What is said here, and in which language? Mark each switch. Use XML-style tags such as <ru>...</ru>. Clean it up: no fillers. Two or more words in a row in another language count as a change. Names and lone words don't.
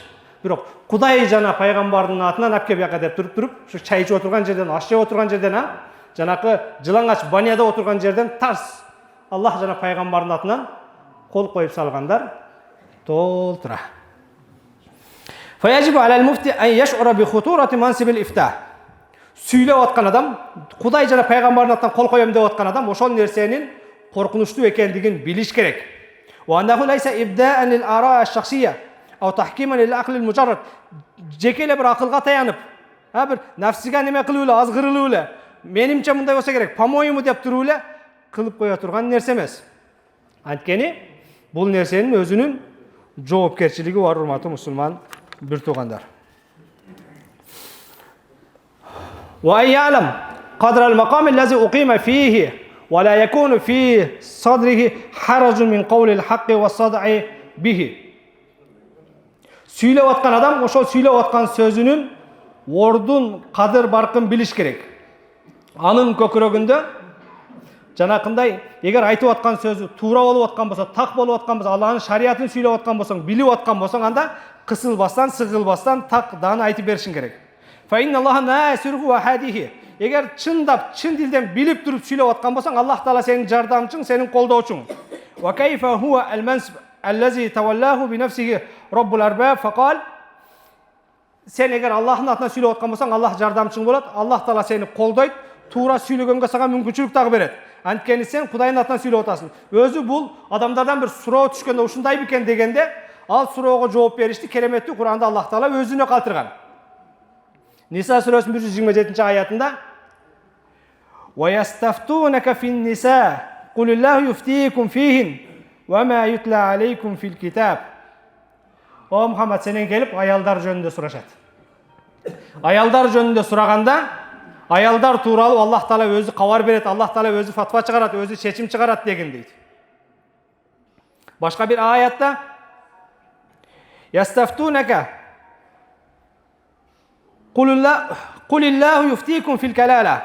<ky>Бирок Кудай жана пайгамбардын атынан алып кел бияка деп туруп, ушу чай ичип отурган жерден, аш жеп отурган жерден, жанакы жылаңач баняда отурган жерден тарс Аллах жана пайгамбардын атынан кол коюп салгандар толтура.</ky> <ar>فيجب على المفتي أن يشعر بخطورة منصب الإفتاء.</ar> <ky>Сүйлөп аткан адам, Кудай жана пайгамбардын атынан кол коем деп аткан адам ошол нерсенин коркунучтуу экендигин билиш керек.</ky> <ar>وأنه ليس إبداء للآراء الشخصية أو تحكيما للعقل المجرد.</ar> <ky>Жеке эле бир акылга таянып, бир нафсиге неме кылып эле, азгырылып эле, менимче мындай болсо керек, по-моему деп туруп эле кылып кое турган нерсе эмес. Анткени бул нерсенин өзүнүн жоопкерчилиги бар, урматтуу мусулман бир туугандар.</ky> <ar>وأن يعلم قدر المقام الذي أقيم فيه ولا يكون في صدره حرج من قول الحق والصدع به.</ar> <ky>Сүйлөп аткан адам ошол сүйлөп аткан сөзүнүн ордун, кадыр баркын билиш керек. Анын көкүрөгүндө жанакындай, эгер айтып аткан сөзү туура болуп аткан болсо, так болуп аткан болсо, Аллахтын шариятын сүйлөп аткан болсоң, билип аткан болсоң, анда кысылбастан, сыгылбастан так дааны айтып беришиң керек.</ky> <ar>فإن الله ناصره وهاديه.</ar> <ky>Эгер чындап, чын дилден билип туруп сүйлөп аткан болсоң, Аллах Таала сенин жардамчың, сенин колдоочуң.</ky> <ar>وكيف هو المنصب الذي تولاه بنفسه رب الأرباب فقال.</ar> <ky>Sen эгер Аллахтын атынан сүйлөп аткан болсоң, Аллах жардамчың болот, Аллах Таала сени колдойт, туура сүйлөгөнгө сага мүмкүнчүлүк дагы берет. Анткени сен Кудайдын атынан сүйлөп атасың. Өзү бул адамдардан бир суроо түшкөндө ушундай бекен дегенде, ал суроого жооп беришти кереметтүү Куранда Аллах Таала өзүнө калтырган. Ниса сүрөсүнүн 127-аятында</ky> <ar>"ويستفتونك في النساء قل الله يفتيكم فيهن وما يتلى عليكم في الكتاب."</ar> <ky>О Мухаммад, сенен келип аялдар жөнүндө сурашат. Аялдар жөнүндө сураганда, аялдар тууралуу Аллах Таала өзү кабар берет, Аллах Таала өзү фатва чыгарат, өзү чечим чыгарат деген дейт. Башка бир аятта</ky> <ar>"يستفتونك قل الله يفتيكم في الكلالة."</ar>